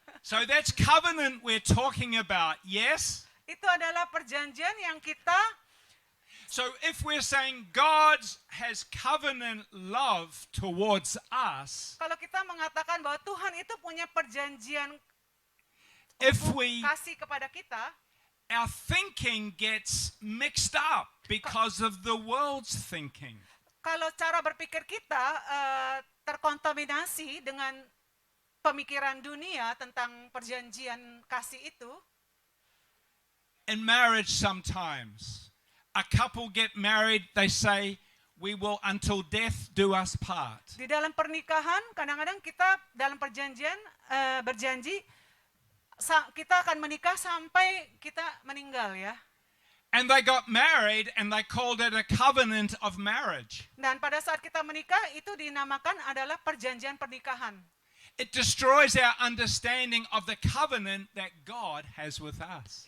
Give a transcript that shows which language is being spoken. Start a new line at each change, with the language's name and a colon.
English: so that's covenant we're talking about, yes?
Indonesian: Itu adalah perjanjian yang kita,
English: So if we're saying God has covenant love towards us,
Indonesian: kalau kita mengatakan bahwa Tuhan itu punya perjanjian
English: if we
Indonesian: kasih kepada kita,
English: our thinking gets mixed up because of the world's thinking.
Indonesian: kalau cara berpikir kita terkontaminasi dengan pemikiran dunia tentang perjanjian kasih itu,
English: In marriage sometimes, a couple get married, they say, we will until death do us part.
Indonesian: di dalam pernikahan kadang-kadang kita dalam perjanjian berjanji kita akan menikah sampai kita meninggal ya.
English: And they got married and they called it a covenant of marriage.
Indonesian: Dan pada saat kita menikah itu dinamakan adalah perjanjian pernikahan.
English: It destroys our understanding of the covenant that God has with us.